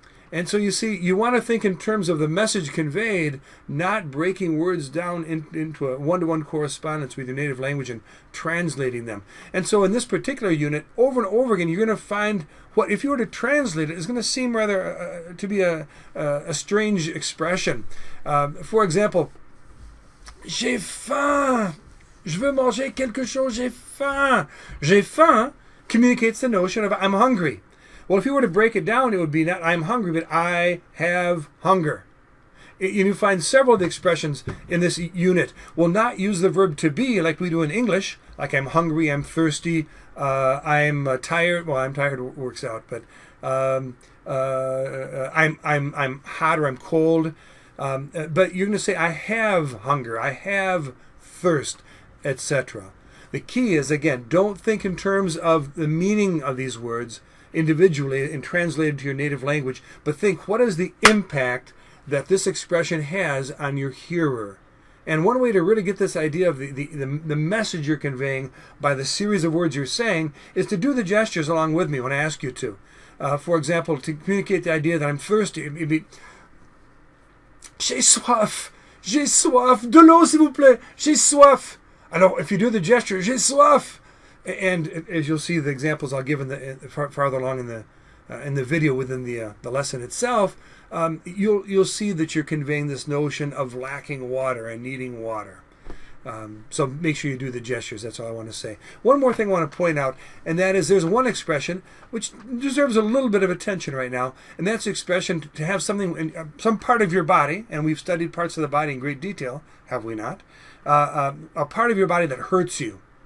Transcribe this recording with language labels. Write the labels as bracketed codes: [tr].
[en] And so you see, you want to think in terms of the message conveyed, not breaking words down into a one-to-one correspondence with your native language and translating them. And so in this particular unit, over and over again, you're going to find what, if you were to translate it, is going to seem rather to be a strange expression. For example, [fr] j'ai faim. Je veux manger quelque chose, j'ai faim. J'ai faim [en] communicates the notion of I'm hungry. Well, if you were to break it down, it would be not I'm hungry, but I have hunger. You find several of the expressions in this unit will not use the verb to be like we do in English, like I'm hungry, I'm thirsty, I'm tired. Well, I'm tired works out, but I'm hot or I'm cold. But you're going to say I have hunger, I have thirst, etc. The key is, again, don't think in terms of the meaning of these words individually and translated to your native language, but think what is the impact that this expression has on your hearer. And one way to really get this idea of the message you're conveying by the series of words you're saying is to do the gestures along with me when I ask you to. For example, to communicate the idea that I'm thirsty, it'd be [fr] j'ai soif, de l'eau s'il vous plaît, j'ai soif. [en] I know if you do the gesture, [fr] j'ai soif. [en] And as you'll see the examples I'll give farther along in the video within the lesson itself, you'll see that you're conveying this notion of lacking water and needing water. So make sure you do the gestures. That's all I want to say. One more thing I want to point out, and that is there's one expression which deserves a little bit of attention right now, and that's the expression to have something in some part of your body, and we've studied parts of the body in great detail, have we not? A part of your body that hurts you.